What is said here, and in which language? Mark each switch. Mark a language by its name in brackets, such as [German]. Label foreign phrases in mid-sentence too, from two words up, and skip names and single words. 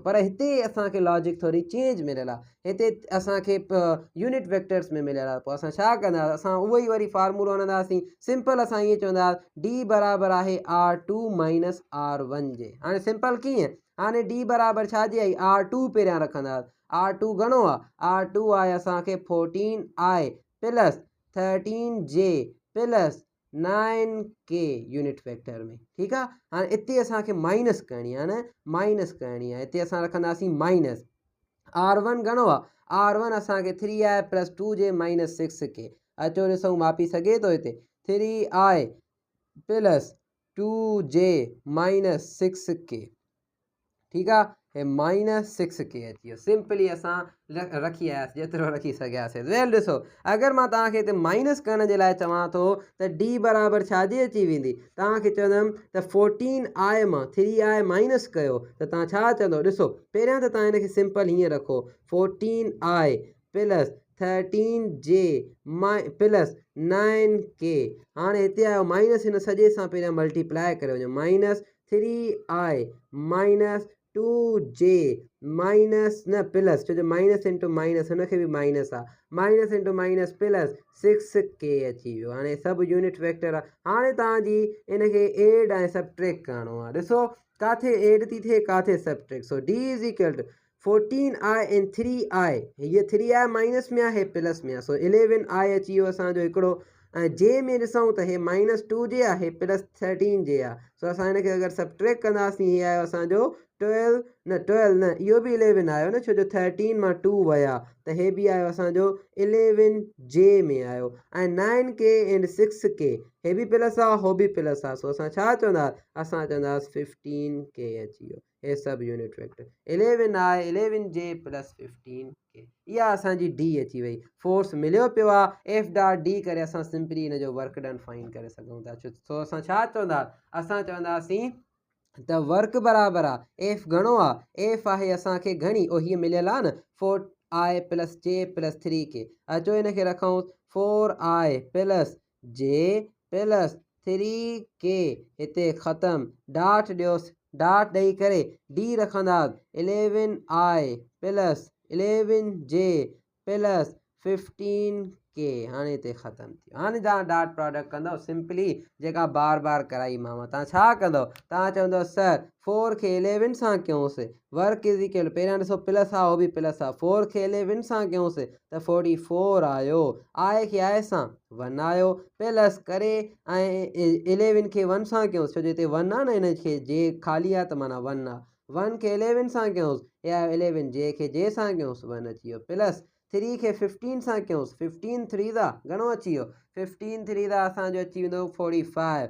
[Sindhi] पर हिते असांखे लॉजिक थोरी चेंज मिलियल आहे, हिते असांखे [English] unit vectors [Sindhi] में मिलियल आहे। पोइ असां छा कंदासीं, असां उहो ई वरी फार्मूलो हणंदासीं। सिंपल असां ईअं चवंदासीं D बराबरि आहे [English] R2 minus R1 [Sindhi] जे। हाणे सिंपल कीअं, हाणे D बराबरि छाजे आई, R2 पहिरियां रखंदासीं। R2 घणो आहे, R2 आहे असांखे [English] 14I plus 13J plus 9K unit vector [Sindhi] में, ठीकु आहे। हाणे हिते असांखे माइनस करणी आहे न, माइनस करणी आहे। हिते असां रखंदासीं माइनस। R1 घणो आहे, R1 असांखे [English] 3I plus 2J minus 6K. [Sindhi] अचो ॾिसूं मापी सघे थो हिते [English] 3I plus 2J minus 6K, [Sindhi] ठीकु आहे। हे माइनस 6K अची वियो। सिंपली असां रखी आयासीं जेतिरो रखी सघियासीं। वेल ॾिसो, अगरि मां तव्हांखे हिते माइनस करण जे लाइ चवां थो त D बराबरि छाजे अची वेंदी, तव्हांखे चवंदुमि त 14I मां 3I माइनस कयो त तव्हां छा चवंदो। ॾिसो पहिरियां त तव्हां हिनखे सिंपल हीअं रखो [English] 14I plus 13J plus 9K. [Sindhi] हाणे हिते आयो माइनस, हिन सॼे सां पहिरियां मल्टीप्लाए करे वञो। [English] minus 3I minus 2J minus [Sindhi] न प्लस, छो जो [English] minus into minus [Sindhi] हुनखे बि माइनस आहे, [English] minus into minus plus 6K [Sindhi] अची वियो। हाणे सभु [English] unit vector [Sindhi] आहे। हाणे तव्हांजी इनखे एड ऐं सबट्रैक्ट करिणो आहे। ॾिसो किथे एड थी थिए, किथे सबट्रैक्ट। [English] so D is equal to 14I and 3I, [Sindhi] हीअ 3I माइनस में आहे, हे प्लस में आहे। सो 11I अची वियो असांजो हिकिड़ो। ऐं जे में ॾिसूं त हे माइनस 2J आहे, हे प्लस 13J आहे। सो असां हिनखे अगरि सबट्रैक्ट कंदासीं, हीअ आयो असांजो 12 न इहो बि 11 आयो न, छो जो 13 मां 2 विया त हे बि आयो असांजो 11J में आयो। ऐं 9K एंड 6K, हे बि प्लस आहे, हो बि प्लस आहे। सो असां छा चवंदासीं, असां चवंदासीं 15K अची वियो। हे सभु [English] unit vector [Sindhi] 11I 11J प्लस 15K, इहा असांजी D अची वई। फोर्स मिलियो पियो आहे, F डॉट D करे असां सिंपली हिन जो [English] work done find [Sindhi] करे सघूं था। सो असां छा चवंदासीं, असां चवंदासीं त वर्क बराबरि आहे F घणो आहे, F आहे असांखे घणी, ओ हीअ मिलियल आहे न [English] 4I plus J plus 3K. [Sindhi] अचो हिनखे रखूं [English] 4I plus J plus 3K, [Sindhi] हिते ख़तमु। डाट ॾियोसि, डाट ॾेई करे D रखंदासीं [English] 11I plus 11J plus 15K. [Sindhi] हाणे हिते ख़तमु थी वियो। हाणे तव्हां [English] dot product [Sindhi] कंदव सिंपली जेका बार बार कराईमांव। तव्हां छा कंदव, तव्हां चवंदव सर 4 खे 11 सां कयोसीं, [English] work is equal, [Sindhi] पहिरियां ॾिसो प्लस आहे, उहो बि प्लस आहे। 4 खे 11 सां कयोसीं त 44 आयो, I खे I सां 1 आयो, प्लस करे ऐं 11 खे 1 सां कयोसीं, छो जो हिते 1 आहे न, हिनखे जे ख़ाली आहे त माना 1 आहे। 1 खे 11 सां कयोसीं, हे आयो 11, जे खे जे सां कयोसीं 1 अची वियो, प्लस 3 खे 15 सां कयोसीं, 15 3 दा घणो अची वियो, 15 3 दा असांजो अची वेंदो 45।